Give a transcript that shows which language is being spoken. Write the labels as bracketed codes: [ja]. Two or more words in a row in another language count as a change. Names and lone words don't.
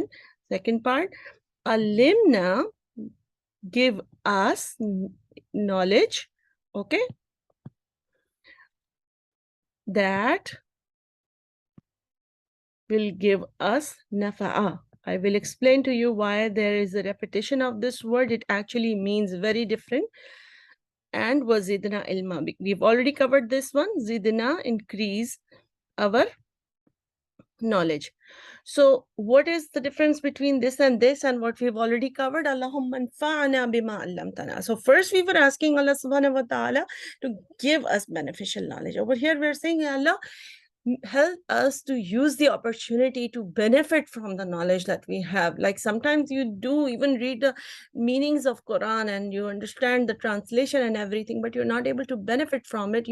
[en] Second part, alimna, give us knowledge, okay? That will give us nafa'a. I will explain to you why there is a repetition of this word. It actually means very different. And [ar] وزدنا علما. [en] We've already covered this one. Zidna, increase our knowledge. So what is the difference between this and what we've already covered? [ar] اللهم انفعنا بما علمتنا. [en] So first we were asking Allah [ar] سبحانه وتعالى [en] to give us beneficial knowledge. Over here we're saying, Allah, help us to use the opportunity to benefit from the knowledge that we have. Like sometimes you do even read the meanings of Quran and you understand the translation and everything, but you're not able to benefit from it.